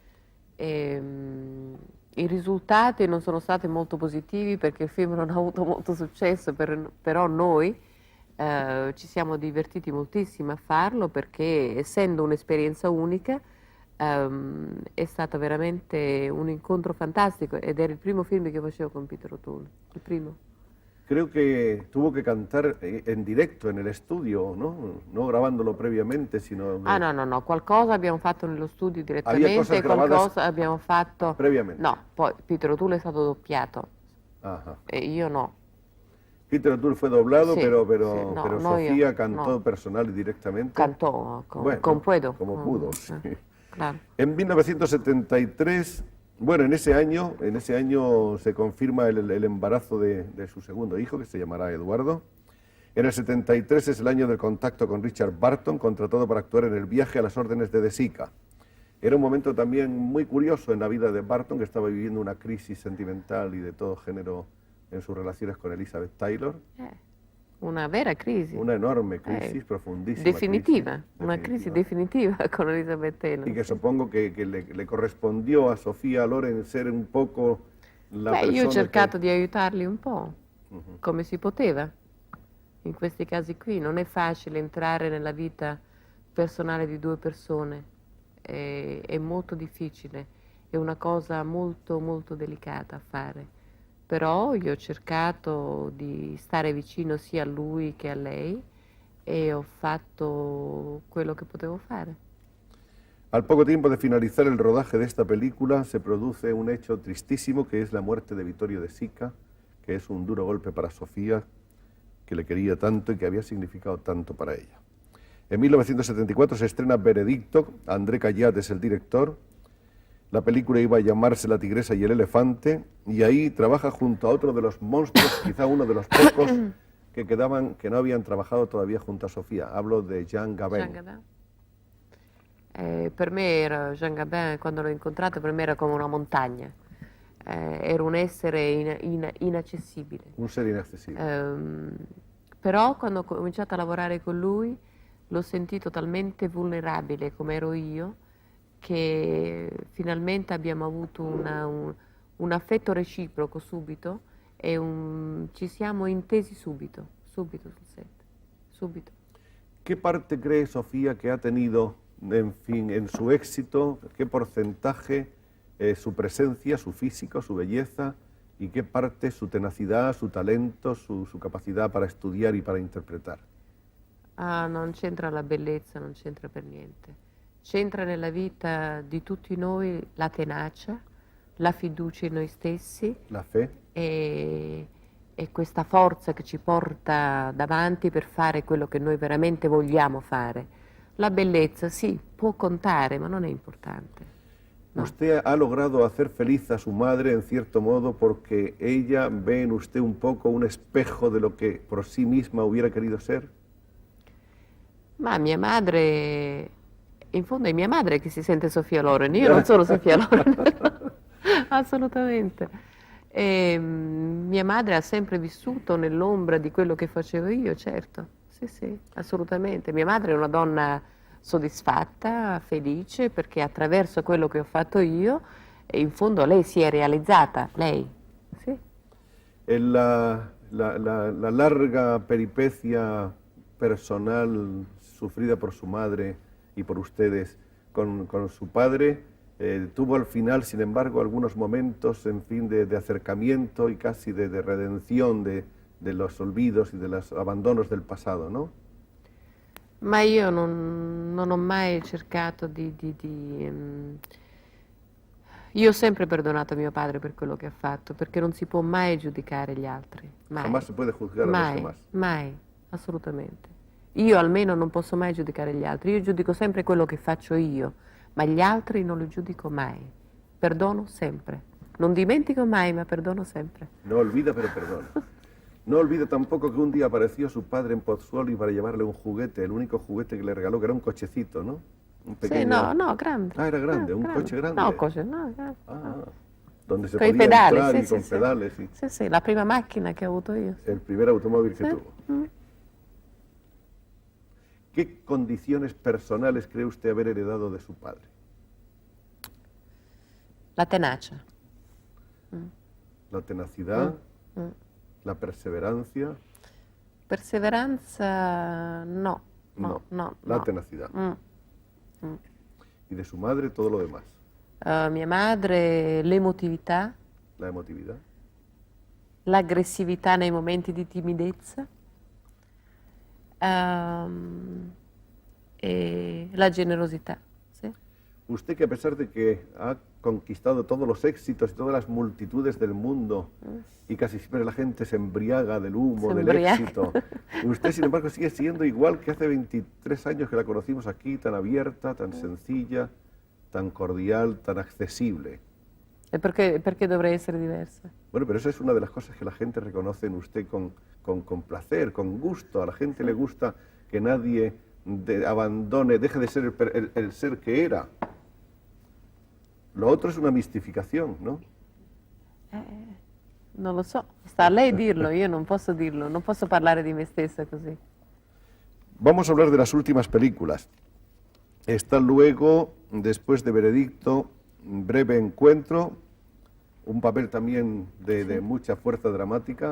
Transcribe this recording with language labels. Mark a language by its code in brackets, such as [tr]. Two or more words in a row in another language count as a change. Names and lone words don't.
[it] I risultati non sono stati molto positivi perché il film non ha avuto molto successo, però noi ci siamo divertiti moltissimo a farlo perché essendo un'esperienza unica è stato veramente un incontro fantastico ed era il primo film che facevo con Peter O'Toole, il primo. [es] Creo que tuvo que cantar en directo en el estudio, ¿no? No grabándolo previamente, sino... [it] No, qualcosa abbiamo fatto nello studio direttamente e qualcosa abbiamo fatto... [es] Previamente. [it] No, poi Peter O'Toole è stato doppiato. [es] Ajá. [it] E io no. [es] Peter O'Toole fue doblado, Sí, pero sí, no, Sofía yo, cantó no. personal y directamente. [it] Cantò, [es] Bueno, como puedo. Como pudo, sí. Claro. En 1973, bueno, en ese año se confirma el embarazo de su segundo hijo, que se llamará Eduardo. En el 73 es el año del contacto con Richard Burton, contratado para actuar en El viaje a las órdenes de De Sica. Era un momento también muy curioso en la vida de Burton, que estaba viviendo una crisis sentimental y de todo género en sus relaciones con Elizabeth Taylor. [it] Una vera crisi. [es] Una enorme crisis, profundísima. [it] Definitiva, [es] crisis, [it] una crisi definitiva con Elizabeth Taylor. [es] Y que supongo que le correspondió a Sofía Loren ser un poco la persona. [it] Io ho cercato di aiutarli un po', come si poteva. In questi casi qui non è facile entrare nella vita personale di 2 persone, è molto difficile, è una cosa molto molto delicata a fare. Però io ho cercato di stare vicino sia a lui che a lei e ho fatto quello che potevo fare. [es] Al poco tiempo de finalizar el rodaje de esta película se produce un hecho tristísimo que es la muerte de Vittorio De Sica, que es un duro golpe para Sofía, que le quería tanto y que había significado tanto para ella. En 1974 se estrena Veredicto, André Callat es el director. La película iba a llamarse La tigresa y el elefante, y ahí trabaja junto a otro de los monstruos, quizá uno de los pocos que quedaban, que no habían trabajado todavía junto a Sofía. Hablo de Jean Gabin. Jean Gabin. [it] Per me era, Jean Gabin, quando l'ho incontrato, per me era come una montagna. Era un essere inaccessibile. [es] Un ser inaccessibile. [it] Però quando ho cominciato a lavorare con lui l'ho sentito talmente vulnerabile come ero io, che finalmente abbiamo avuto un affetto reciproco subito e ci siamo intesi subito sul set, subito. [es] ¿Qué parte cree Sofía que ha tenido, en fin, en su éxito? ¿Qué porcentaje su presencia, su físico, su belleza? ¿Y qué parte su tenacidad, su talento, su capacidad para estudiar y para interpretar? [it] Ah, non c'entra la bellezza, non c'entra per niente. C'entra nella vita di tutti noi la tenacia, la fiducia in noi stessi. [es] La fe. [it] E questa forza che ci porta davanti per fare quello che noi veramente vogliamo fare. La bellezza sì, può contare, ma non è importante. No. [es] Usted ha logrado hacer feliz a su madre en cierto modo porque ella ve en usted un poco un espejo de lo que por sí misma hubiera querido ser. [it] Ma mia madre, in fondo è mia madre che si sente Sofia Loren, io non sono Sofia Loren, assolutamente. E mia madre ha sempre vissuto nell'ombra di quello che facevo io, certo, sì, sì, assolutamente. Mia madre è una donna soddisfatta, felice, perché attraverso quello che ho fatto io, in fondo lei si è realizzata, lei, sì. [es] La larga peripecia personal sufrida por su madre y por ustedes con su padre, tuvo al final, sin embargo, algunos momentos, en fin, de acercamiento y casi de redención de los olvidos y de los abandonos del pasado, ¿no? [it] Ma io non ho mai cercato Io ho sempre perdonato mio padre per quello che ha fatto, perché non si può mai giudicare gli altri. Mai. [es] Jamás se puede juzgar a los demás. [it] Mai, assolutamente. Io almeno non posso mai giudicare gli altri, io giudico sempre quello che faccio io, ma gli altri non li giudico mai. Perdono sempre. Non dimentico mai, ma perdono sempre. [es] No olvida, pero perdona. No olvida tampoco que un día apareció su padre en Pozzuoli para llevarle un juguete, el único juguete que le regaló, que era un cochecito, ¿no? Un pequeño... [it] Sì, no, grande. [es] Ah, era grande, un coche grande. No, coche, no, grande. Ah, donde se [it] Con i [es] podía [it] pedali, [es] entrar y [it] sì, con sì, [es] pedales. Sí. [it] Sì, sì, la prima macchina che ho avuto io. [es] El primer automóvil que Sí. tuvo. ¿Qué condiciones personales cree usted haber heredado de su padre? [it] La tenacia. [es] La tenacidad, la perseverancia. [it] Perseveranza, no. [es] La tenacidad. Y de su madre todo lo demás. [it] Mia madre, l'emotività, [es] La emotividad. [it] l'aggressività nei momenti di timidezza, e la generosità. Sì. [es] Usted que a pesar de que ha conquistado todos los éxitos y todas las multitudes del mundo y casi siempre la gente se embriaga del humo, Se del embriaga. éxito, usted sin embargo sigue siendo igual que hace 23 años que la conocimos aquí, tan abierta, tan sencilla, tan cordial, tan accesible. [it] E perché dovrei essere diversa? [es] Bueno, pero esa es una de las cosas que la gente reconoce en usted con placer, con gusto. A la gente le gusta que nadie abandone, deje de ser el ser que era. Lo otro es una mistificación, ¿no? [it] Non lo so, sta a lei dirlo, io non posso dirlo, non posso parlare di me stessa così. [es] Vamos a hablar de las últimas películas. Está luego, después de Veredicto, Breve Encuentro, un papel también de mucha fuerza dramática.